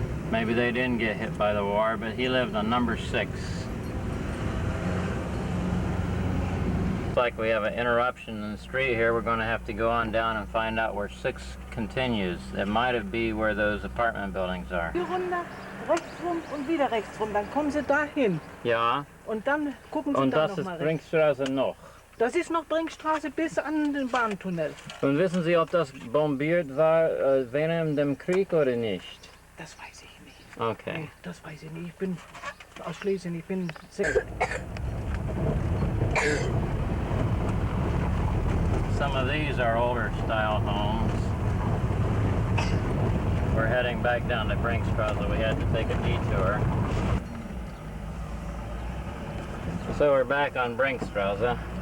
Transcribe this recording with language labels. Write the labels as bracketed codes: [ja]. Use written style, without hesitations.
[en] Maybe they didn't get hit by the war, but he lived on number 6. Looks like we have an interruption in the street here. We're going to have to go on down and find out where 6 continues. It might be where those apartment buildings are. [de] Die Runde, rechts rum und wieder rechts rum. Dann kommen Sie dahin. Ja. Und dann gucken Sie Und da das noch mal ist rechts. Brinkstraße noch. Das ist noch Brinkstraße bis an den Bahntunnel. Und wissen Sie, ob das bombiert war während dem Krieg oder nicht? Das weiß ich nicht. [en] Okay. [de] Nee, das weiß ich nicht. Ich bin aus Schlesien, ich bin 6. [en] Some of these are older style homes. We're heading back down to Brinkstraße. We had to take a detour. So we're back on Brinkstraße.